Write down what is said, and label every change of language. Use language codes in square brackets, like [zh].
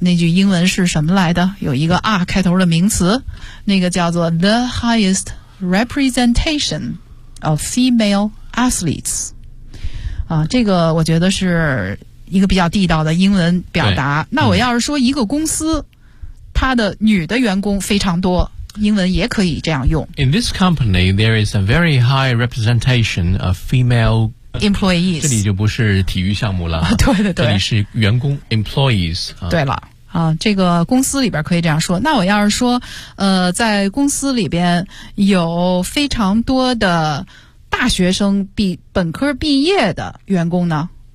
[zh] 那句英文是什么来的？有一个 R 开头的名词，那个叫做 [en] the highest representation of female athletes [zh] 啊，这个我觉得是一个比较地道的英文表达。那我要是说一个公司，它的女的员工非常多，英文也可以这样用。 [en] In this company, there is a very high representation of female employees. [zh] 这里就不是体育项目了，对对对，这里是员工 employees、啊。对了，啊，这个公司里边可以这样说。那我要是说，在公司里边有非常多的大学生比本科毕业的员工呢？